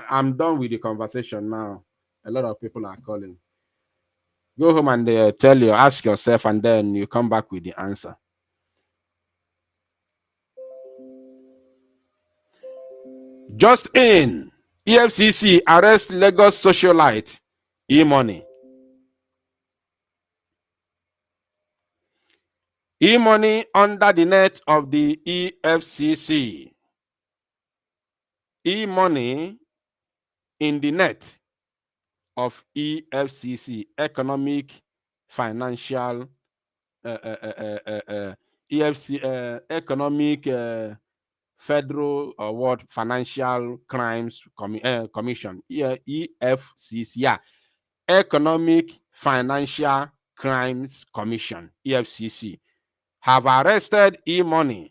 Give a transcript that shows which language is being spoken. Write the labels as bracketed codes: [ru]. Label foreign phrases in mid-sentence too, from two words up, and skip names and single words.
[en] I'm done with the conversation now. A lot of people are calling. Go home and ask yourself, and then you come back with the answer. Just in, EFCC arrest Lagos socialite E-Money. E-Money under the net of the EFCC. E-Money in the net of EFCC, Economic Financial Economic Federal Award Financial Crimes Commission, EFCC, yeah, Economic Financial Crimes Commission, EFCC, have arrested E-Money.